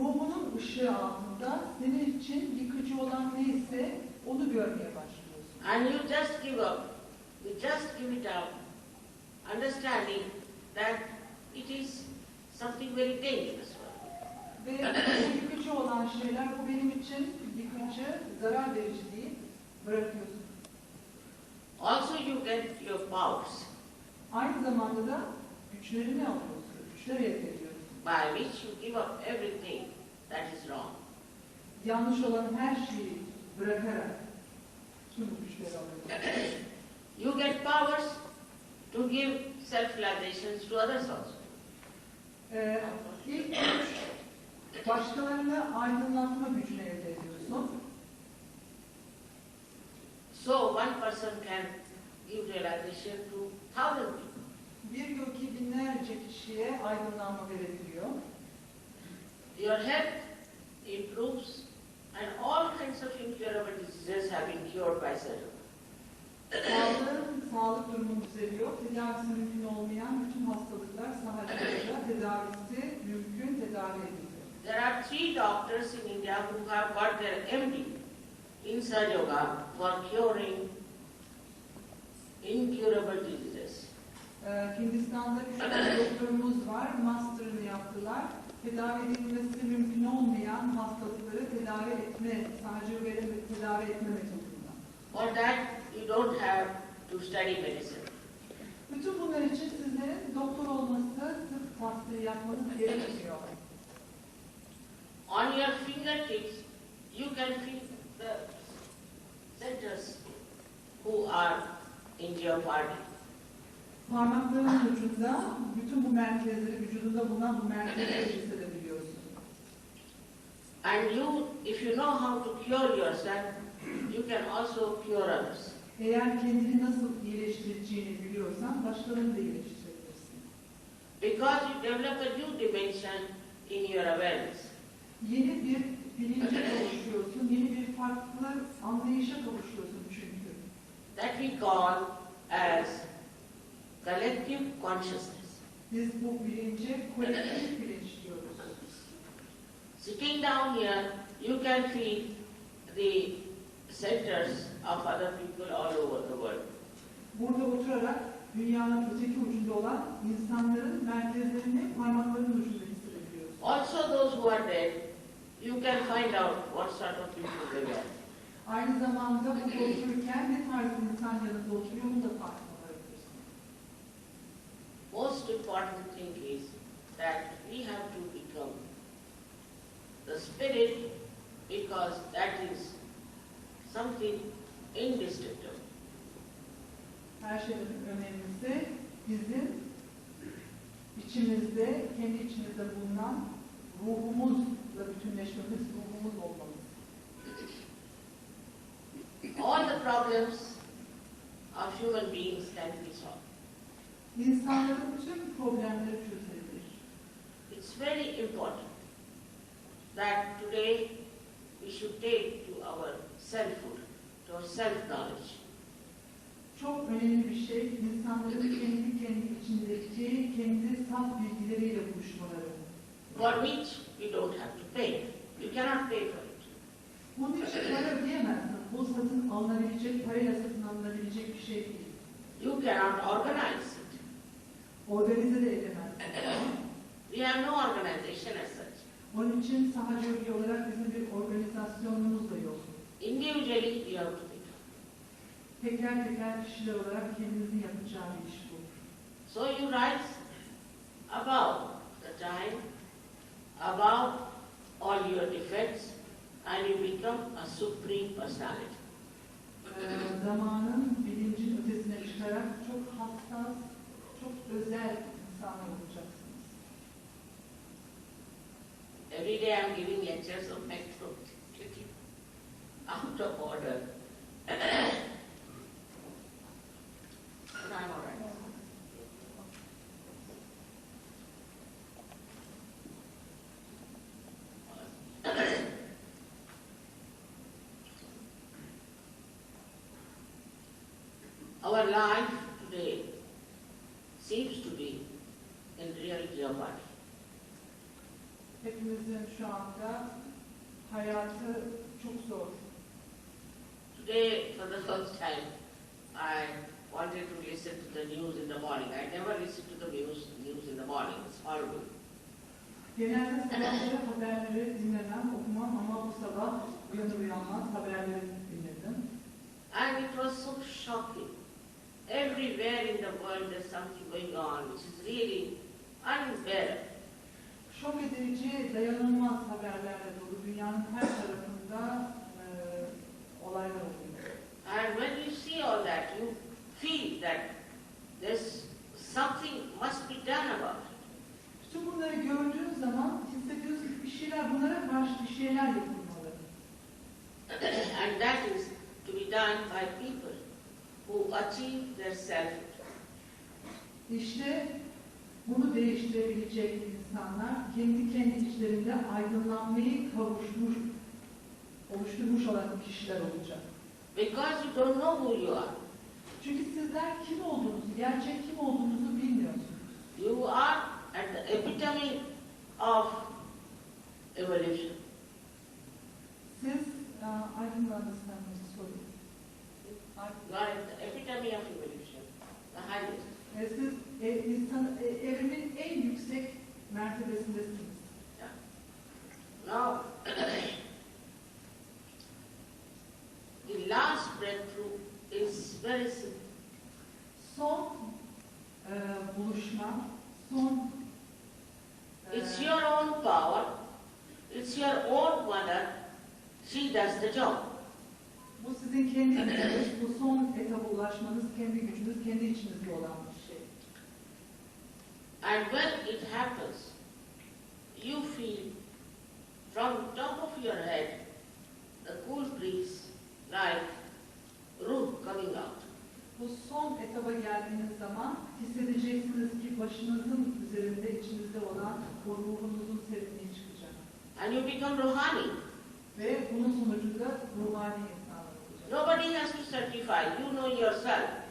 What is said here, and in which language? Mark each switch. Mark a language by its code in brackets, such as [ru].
[tr] Ruhunun ışığı altında senin için yıkıcı olan neyse onu görmeye başlıyorsun. [en] And you just give up, you just give it up, understanding that it is something very dangerous for you. [tr] Ve yıkıcı olan şeyler bu benim için yıkıcı, zarar verici değil, bırakıyorsun. [en] Also you get your powers, [tr] Aynı zamanda da güçlerini alıyorsun, güçler elde ediyorsun. [en] by which you give up everything that is wrong. [tr] Yanlış olan her şeyi bırakarak tüm bu güçleri alıyorsun. [en] You get powers to give self-realizations to others also. [tr] İlk güç, başkalarını aydınlatma gücünü elde ediyorsun. [en] So one person can give realization to thousands of people. [tr] Bir yogi binlerce kişiye aydınlanma verebiliyor. [en] Your health improves and all kinds of incurable diseases have been cured by Sahaja. [tr] Sağlık durumu düzeliyor. Tedavisi mümkün olmayan bütün hastalıklar Sahaja'da tedavisi mümkün, tedavi ediliyor. [en] There are 3 doctors in India who have got their MD in Sahaja for curing incurable diseases. [tr] Hindistan'da 3 tane doktorumuz var, master'ını yaptılar. Tedavi edilmesi mümkün olmayan hastalıkları tedavi etme, Sahaja'yı tedavi etme metodundan. [en] For that you don't have to study medicine. [tr] Bütün bunlar için sizlerin doktor olması, tıp tahsili yapmanız gerekmiyor. [en] On your fingertips you can feel the centers who are in your body. [tr] Parmaklarının ucunda bütün bu merkezleri, vücudunda bulunan bu merkezleri hissedebiliyorsun. [en] And you, if you know how to cure yourself, you can also cure others. [tr] Eğer kendini nasıl iyileştireceğini biliyorsan başkalarını da iyileştirebilirsin. [en] because you develop a new dimension in your awareness. [tr] Yeni bir bilince kavuşuyorsun, yeni bir farklı anlayışa kavuşuyorsun çünkü. [en] That we call as collective consciousness. [tr] Biz bu bilince kolektif bilinç diyoruz. [en] Sitting down here, you can feel the centers of other people all over the world. [tr] Burada oturarak dünyanın öteki ucunda olan insanların merkezlerini parmaklarının ucunda hissedebiliyoruz. [en] Also those who are dead, you can find out what sort of people they were. [tr] Aynı zamanda burada otururken ne tarz insan yanında oturuyor bunu da farkına varabilirsin. [en] Most important thing is that we have to become the spirit, because that is something indestructible. [tr] Her şeyden önemlisi bizim içimizde, kendi içimizde bulunan ruhumuzla bütünleşmemiz, ruhumuz olmamız. [en] All the problems of human beings can be solved. [tr] İnsanların tüm problemleri çözülebilir. [en] It's very important that today we should take to our selfhood, to our self-knowledge. [tr] Çok önemli bir şey, insanların kendi içindeki, kendi saf bilgileriyle buluşmaları. [en] For which we don't have to pay. You cannot pay for it. [tr] Bunun için para ödeyemezsin. Bu satın alınabilecek, parayla satın alınabilecek bir şey değil. [en] You cannot organize it. [tr] Organize de edemezsin. [en] We have no organization as such. [tr] Onun için sahaca ülke olarak bizim bir organizasyonumuz da yok. [en] Individually we have to become. [tr] Teker teker kişiler olarak kendimizin yapacağı bir iş bu. [en] So you rise above the time, above all your defects, and you become a supreme personality. [tr] Zamanın, bilincin ötesine çıkarak çok hassas, çok özel insanlar olacaksınız. [en] Every day I'm giving lectures on my throat, out of order. But I'm all right. Our life today seems to be in real jeopardy. [tr] Hepimizin şu anda hayatı çok zor. [en] Today, for the first time, I wanted to listen to the news in the morning. I never listen to the news in the morning. It's horrible. [tr] Genelde sabahları haberleri dinlemem, okumam ama bu sabah uyanmaz haberleri dinledim. [en] And it was so shocking. Everywhere in the world there's something going on which is really unbearable. [tr] Şok edici, dayanılmaz haberlerle dolu dünyanın her tarafında olaylar oluyor. [en] And when you see all that, you feel that there's something must be done about it. [tr] Bütün bunları gördüğün zaman hissediyorsun ki bunlara karşı bir şeyler yapılmalı. [en] And that is to be done by people who achieve their selfhood. [tr] İşte bunu değiştirebilecek insanlar kendi içlerinde aydınlanmayı oluşturmuş olan kişiler olacak. [en] Because you don't know who you are. [tr] Çünkü sizler kim olduğunuzu, gerçek kim olduğunuzu bilmiyorsunuz. [en] You are at the epitome of evolution. [tr] Siz, [en] I don't understand this, sorry. You are at the epitome of evolution, the highest. [tr] Siz evrimin en yüksek mertebesindesiniz. [en] Yeah. Now, the last breakthrough is very simple. [tr] Son buluşma, son [en] It's your own power, it's your own mother, she does the job. [tr] bu sizin kendi gücünüz, bu son etaba ulaşmanız kendi gücünüz, kendi içinizde olan bir şey. [en] And when it happens, you feel from top of your head the cool breeze like ruh coming out. [tr] Bu son etaba geldiğiniz zaman hissedeceksiniz ki başınızın üzerinde içinizde olan o ruhunuzun serinliği çıkacak. [en] And you become Rohani. [tr] Ve bunun sonucunda ruhani insanlar olacak. [en] Nobody has to certify. You know yourself.